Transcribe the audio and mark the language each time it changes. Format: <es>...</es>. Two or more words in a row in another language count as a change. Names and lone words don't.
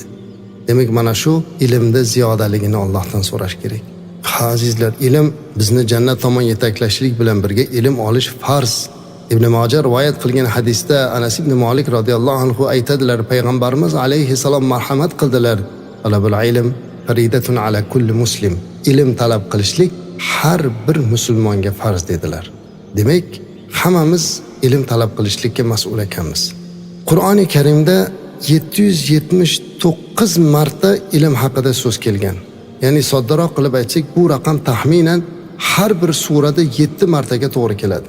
<uz>Demak, mana shu ilmda ziyodaligini Allohdan so'rash kerak. Azizlar, ilm bizni jannat tomon yetaklashlik bilan birga ilm olish farz. Ibn Majah rivoyat qilgan hadisda Anas ibn Malik</uz> <ar>رضي الله عنه</ar> <uz>aytadilar, payg'ambarimiz alayhissalom marhamat qildilar:</uz> <ar>"طلب العلم فريضة على كل مسلم."</ar> <uz>Ilm talab qilishlik har bir musulmonga farz dedilar. Demak, hammamiz ilm talab qilishlikka mas'ul ekanmiz. Qur'oni Karimda 779 marta ilm haqida so'z kelgan. Ya'ni soddaroq qilib aytsak, bu raqam taxminan har bir surada 7 martaga to'g'ri keladi.</uz>